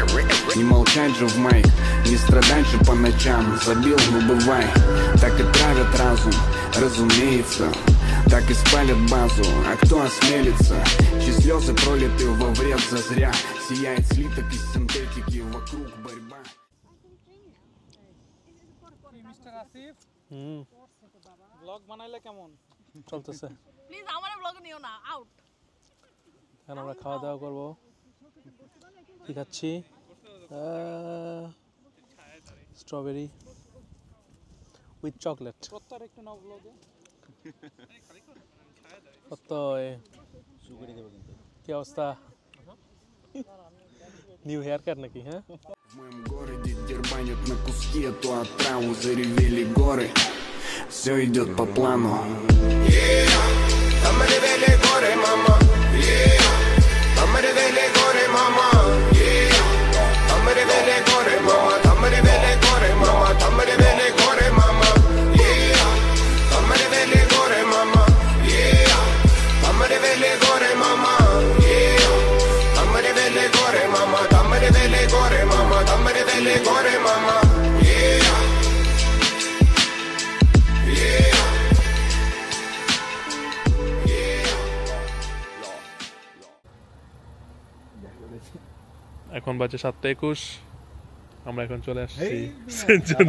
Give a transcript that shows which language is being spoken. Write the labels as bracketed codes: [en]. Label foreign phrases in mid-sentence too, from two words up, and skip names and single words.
[ru] Не молчать же в майк, не страдать же по ночам. Забил, ну бывай, так и травят разум, разумеется. Так и спалят базу, а кто осмелится? Чьи слезы пролиты во вред зазря. Сияет слиток из синтетики, вокруг борьба. [bn] মিস্টার আসিফ ব্লগ বানাইলে কেমন চলতেছে। প্লিজ আমারে ব্লগে নিও না, আউট। এখন আমরা খাওয়া দাওয়া করবো। কি খাচ্ছি? [en] strawberry with chocolate. [bn] প্রত্যেক একটু নাও ব্লগে। কি অবস্থা? [en] new hair cut [bn] নাকি? হ্যাঁ, [ru] В моем городе дербанят на куски эту отраву. Заревели горы, все идет по плану. Там ревели горы, мама. Там ревели горы, мама. Там ревели горы, мама. Там ревели горы, мама. Там ревели горы, мама. Там ревели горы, мама. Там ревели горы, мама. Там ревели горы, мама. Там ревели горы, мама. Там ревели горы, мама. [bn] এখন বাজে 7:21। আমরা এখন চলে আসছি সেন্ট জনস।